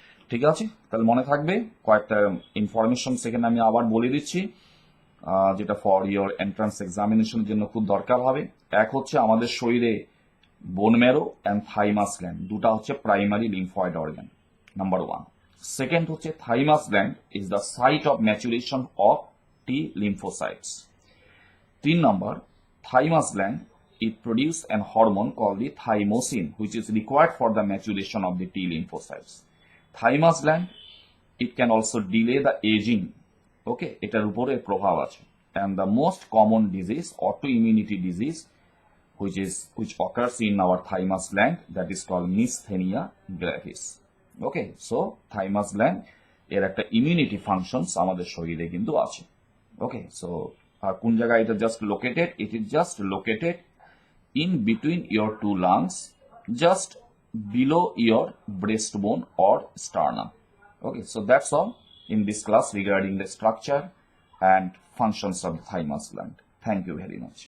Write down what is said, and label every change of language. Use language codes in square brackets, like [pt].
[bn] ঠিক আছে, তাহলে মনে থাকবে। কয়েকটা ইনফরমেশন সেখানে আমি আবার বলে দিচ্ছি, যেটা [en] for your [bn] এন্ট্রান্স এক্সামিনেশনের জন্য খুব দরকার হবে। এক হচ্ছে আমাদের শরীরে bone marrow and thymus gland দুটা হচ্ছে primary lymphoid organ, number one. [en] Second হচ্ছে thymus gland is the site of maturation of T lymphocytes. 3 number, thymus gland, it produces an hormone called the thymosin, which is required for the maturation of the T lymphocytes. Thymus gland, it can also delay the aging. [bn] Okay, এটার উপরে প্রভাব আছে। [en] And the most common disease, autoimmunity disease, which occurs in our thymus gland, that is called myasthenia gravis. [bn] Okay, so thymus gland এর একটা immunity functions আমাদের শরীরে কিন্তু আছে। [en] Okay, so [bn] কোন জায়গায় এটা just located, [en] It is just located in between your two lungs, just below your breastbone or sternum. Okay, so that's all in this class regarding the structure and functions of the thymus gland. Thank you very much.